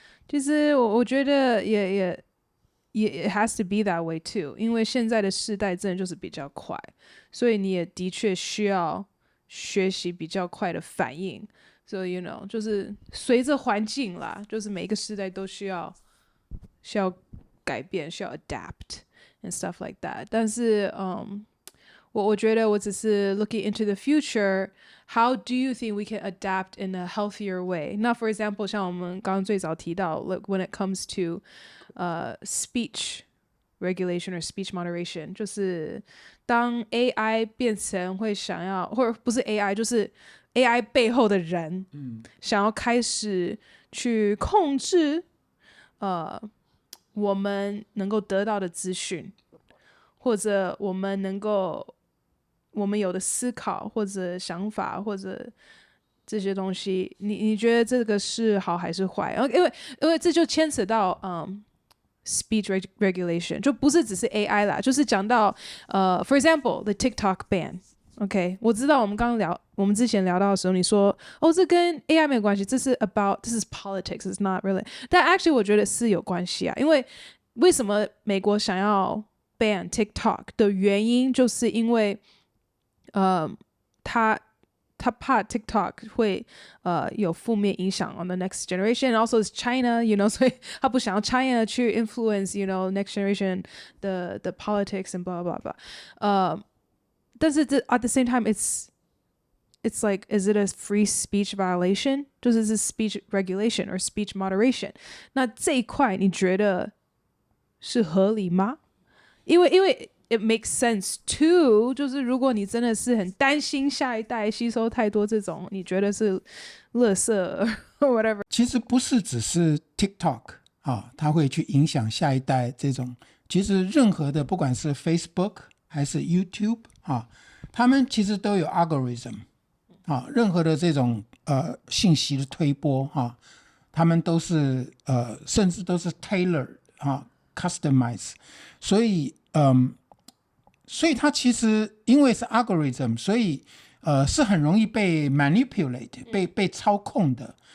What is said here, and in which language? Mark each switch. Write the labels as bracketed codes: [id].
[zh] 其实我觉得也 [en] it has to be that way too， [zh] 因为现在的世代真的就是比较快，所以你也的确需要学习比较快的反应。 [en] So you know， [zh] 就是随着环境啦，就是每一个世代都需要改变，需要 [en] adapt and stuff like that。 [zh] 但是我觉得我只是 [en] looking into the future. How do you think we can adapt in a healthier way? [zh] 那 [en] for example， [zh] 像我们刚刚最早提到 ， [en] like when it comes to speech regulation or speech moderation， [zh] 就是当 AI 变成会想要，或者不是 AI， 就是 AI 背后的人，想要开始去控制我们能够得到的资讯，或者我们有的思考或者想法或者这些东西，你觉得这个是好还是坏？因为这就牵扯到speech regulation， 就不是只是 AI 啦，就是讲到 [en] for example the TikTok ban。 [zh] OK， 我知道我们之前聊到的时候，你说这跟 AI 没有关系， [en] this is politics, it's not really。 [zh] 但 [en] actually [zh] 我觉得是有关系啊，因为什么美国想要 ban TikTok 的原因，就是因为他怕 TikTok 会有负面影响 [en] on the next generation, and also it's China, you know， [zh] 所以他不想要 China 去 [en] influence, you know, next generation the politics and blah blah [zh] blah。但是 [en] at the same time it's like, is it a free speech violation？ [zh] 就是是 speech regulation or speech moderation。那这一块你觉得是合理吗？因为 [en] it makes sense too， [zh] 就是如果你真的是很担心下一代吸收太多这种你觉得是垃圾 [en] whatever， [zh] 其实不是只是 TikTok 它会去影响下一代这种，其实任何的不管是 Facebook 还是 YouTube他们其实都有 algorithm任何的这种信息的推播他们都是甚至都是 [en] tailored customize， [zh] 所以它其实因为是 algorithm， 所以是很容易被 [en] manipulate [zh] 被操控的。